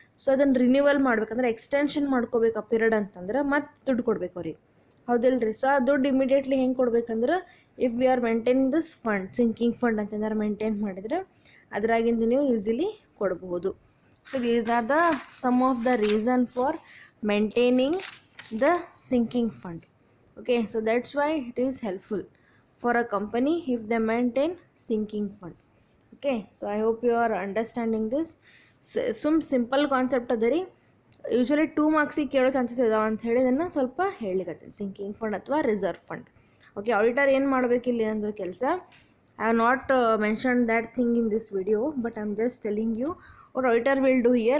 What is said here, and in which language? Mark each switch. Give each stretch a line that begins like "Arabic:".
Kannada: So ಅದನ್ನು renewal ಮಾಡ್ಬೇಕಂದ್ರೆ, extension ಮಾಡ್ಕೋಬೇಕು ಆ ಪೀರಿಯಡ್ ಅಂತಂದ್ರೆ ಮತ್ತೆ ದುಡ್ಡು ಕೊಡ್ಬೇಕು ಅವ್ರಿಗೆ, ಹೌದಿಲ್ಲ ರೀ. ಸೊ ಆ ದುಡ್ಡು ಇಮಿಡಿಯೇಟ್ಲಿ ಹೆಂಗೆ ಕೊಡ್ಬೇಕಂದ್ರೆ,
English: if we are maintaining this fund,
Kannada: sinking fund ಅಂತಂದ್ರೆ ಮೇಂಟೈನ್ ಮಾಡಿದರೆ ಅದರಾಗಿಂದ ನೀವು ಈಸಿಲಿ ಕೊಡಬಹುದು.
English: So these are the some of the reason for maintaining the sinking fund. Okay, so that's why it is helpful for a company if they maintain sinking fund. Okay, so I hope you are understanding this. Some simple concept
Kannada: adari, usually 2 marks ಕೇಳೋ chances ಇದಾವೆ ಅಂತ ಹೇಳಿ ಇದನ್ನು ಸ್ವಲ್ಪ ಹೇಳಿಕತ್ತೀನಿ.
English: Sinking fund ಅಥವಾ reserve fund. Okay,
Kannada: auditor ಏನು ಮಾಡಬೇಕು ಇಲ್ಲಿ ಅಂದ್ರೆ ಕೆಲಸ,
English: I have not mention that thing in this video, but I am just telling you what auditor will do here.